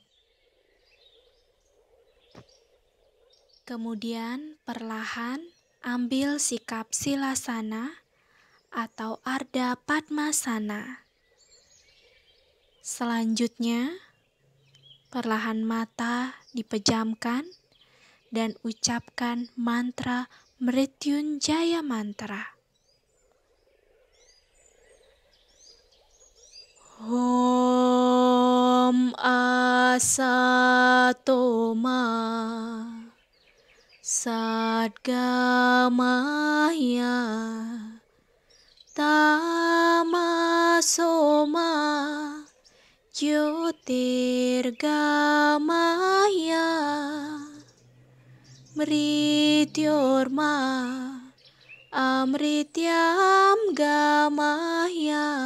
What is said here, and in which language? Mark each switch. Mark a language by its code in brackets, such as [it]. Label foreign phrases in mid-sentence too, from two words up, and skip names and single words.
[id] Kemudian perlahan ambil sikap silasana atau Ardha Padmasana. Selanjutnya, perlahan mata dipejamkan dan ucapkan mantra Mrityunjaya mantra. [sa] Om Asatoma Sadgamaya Tamasoma Jyotirgamaya Mrityorma Amrityam Gamaya.